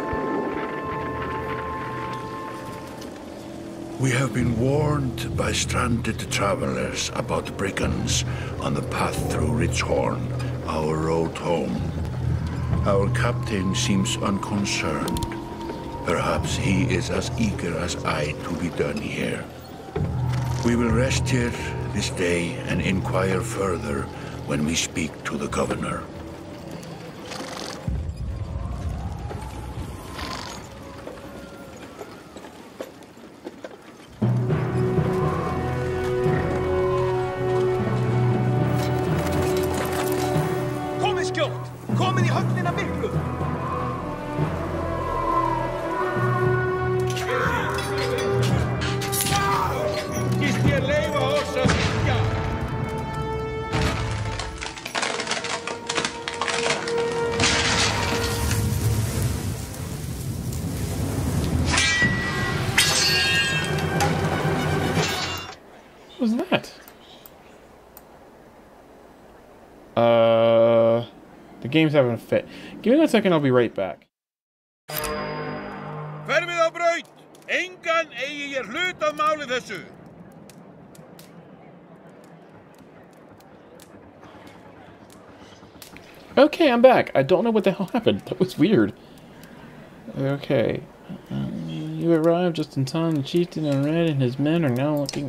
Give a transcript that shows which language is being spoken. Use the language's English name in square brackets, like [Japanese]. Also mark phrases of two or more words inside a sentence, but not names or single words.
[English] We have been warned by stranded travelers about brigands on the path through Ridgehorn, our road home. Our captain seems unconcerned. Perhaps he is as eager as I to be done here. We will rest here this day and inquire further when we speak to the governor. [Icelandic] Komið skjótt! Komið í höfnina miklu! Gist ég leyfa oss að syngja? [English] What was that? The game's having a fit. Give me 1 second, I'll be right back. [Icelandic] Hverfið á braut! Engan eigi ég hlut að máli þessu! [English] Okay, I'm back. I don't know what the hell happened. That was weird. Okay. You arrived just in time. The chieftain in red and his men are now looking...